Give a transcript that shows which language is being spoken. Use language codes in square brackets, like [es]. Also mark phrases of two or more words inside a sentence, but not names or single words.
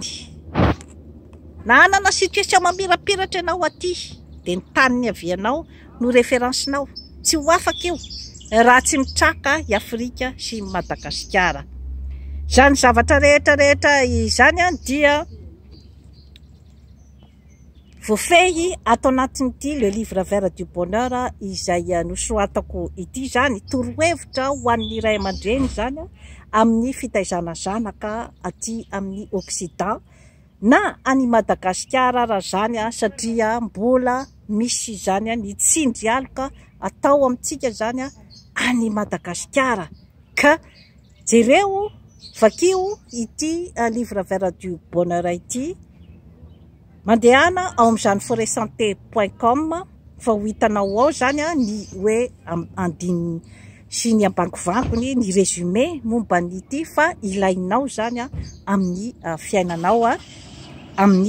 [mg] Na anana situation mamirapiratra ianao aty dia ny taniny avianao no référencenao, tsy ho afaka io raha tsy mitraka i Afrika sy Madagasikara. Zany zavatra rehetra izany dia voafehy ato anatin'ity le livre vert du bonheur izay nosoratako ity zany, torohevitra ho an'ny ray aman-dreny zany amin'ny fitaizana zanaka aty amin'ny Occident na any Madagasikara raha zany, satria mbola misy zany ny tsindry aloka atao amintsika zany any Madagasikara. Ka jereo vakio ity livre vert du bonheur ity, mandehana ao amin'izany foresanté.com fa ho hitanao ao zany ny hoe andininy sy ny ambangovangony ny résumé momba nyity fa ilainao zany amin'ny fiainanao amin'ny